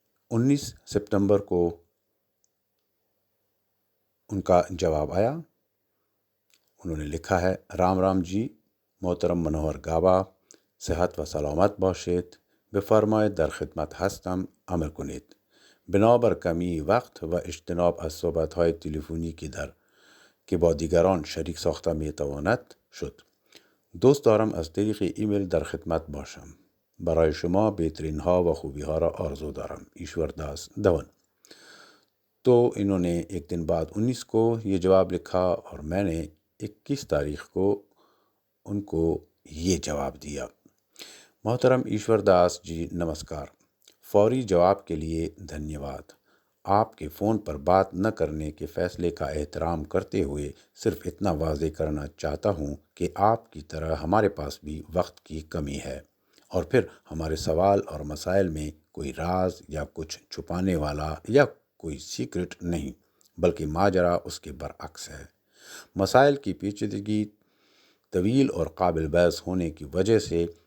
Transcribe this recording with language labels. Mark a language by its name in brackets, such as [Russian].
[Urdu] 19 سپتمبر کو ان کا جواب آیا۔ انہوں نے لکھا ہے: رام رام جی، محترم منوہر گاوا، [Persian] صحت و سلامت باشید. بفرمایید در خدمت هستم امر کنید. بنابر کمی وقت و اجتناب از صحبت‌های تلفنی که با دیگران شریک ساخته می‌تواند شد. دوست دارم از طریق ایمیل در خدمت باشم. برای شما بهترین ها و خوبی ها را آرزو دارم. [Urdu] ایشور داس دھون۔ تو انہوں نے ایک دن بعد 19 کو یہ جواب لکھا اور میں نے 21 تاریخ کو ان کو یہ جواب دیا: محترم ایشور داس جی، نمسکار۔ فوری جواب کے لیے دھنیہ واد۔ آپ کے فون پر بات نہ کرنے کے فیصلے کا احترام کرتے ہوئے صرف اتنا واضح کرنا چاہتا ہوں کہ آپ کی طرح ہمارے پاس بھی وقت کی کمی ہے، اور پھر ہمارے سوال اور مسائل میں کوئی راز یا کچھ چھپانے والا یا کوئی سیکرٹ نہیں، بلکہ ماجرا اس کے برعکس ہے۔ مسائل کی پیچیدگی طویل اور قابل بحث ہونے کی وجہ سے